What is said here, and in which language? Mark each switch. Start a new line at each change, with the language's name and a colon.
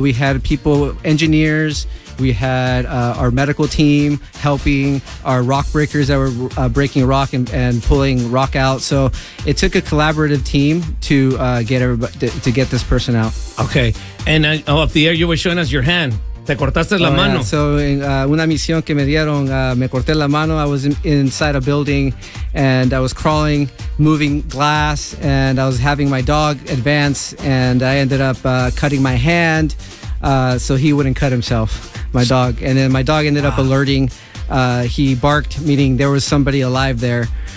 English: We had people, engineers, we had our medical team helping, our rock breakers that were breaking rock and pulling rock out. So it took a collaborative team to get this person out. Okay. And off the air, you were showing us your hand.
Spanish: Te cortaste la mano.
English: Yeah. So in
Spanish: una misión que me dieron, me corté la mano.
English: I was inside a building and I was crawling, moving glass, and I was having my dog advance, and I ended up cutting my hand so he wouldn't cut himself. My dog, and then my dog ended up alerting. He barked, meaning there was somebody alive there.